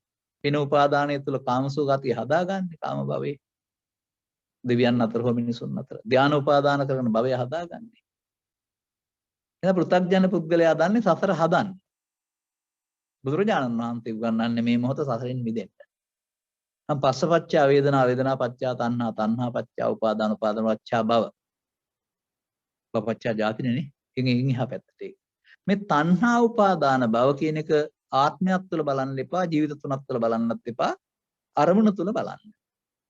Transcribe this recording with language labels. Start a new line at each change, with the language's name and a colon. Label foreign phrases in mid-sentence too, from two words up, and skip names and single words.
Sinhala: පින උපාදානය තුළ කාමසු ගතිය හදාගන්නේ කාම භවයේ. දෙවියන් අතර හෝ මිනිසුන් අතර ධාන උපාදාන කරන භවය හදාගන්නේ. එහෙනම් පෘථග්ජන පුද්ගලයා දන්නේ සසර හදන්නේ. බුදුරජාණන් වහන්සේ උගන්වන්නේ මේ මොහොත සසරින් මිදෙන්න.
Pali: නම් පස්සපච්චා වේදනා වේදනා පච්චා තණ්හා තණ්හා පච්චා උපාදාන උපාදාන පච්චා භව. භවපච්චා ජාතිනේ.
Sinhala: ඉතින් එහා පැත්තට ඒක. මේ තණ්හා උපාදාන භව කියන එක ආත්මයක් තුළ බලන්න එපා, ජීවිත තුනක් තුළ බලන්නත් එපා, අරමුණ තුළ බලන්න.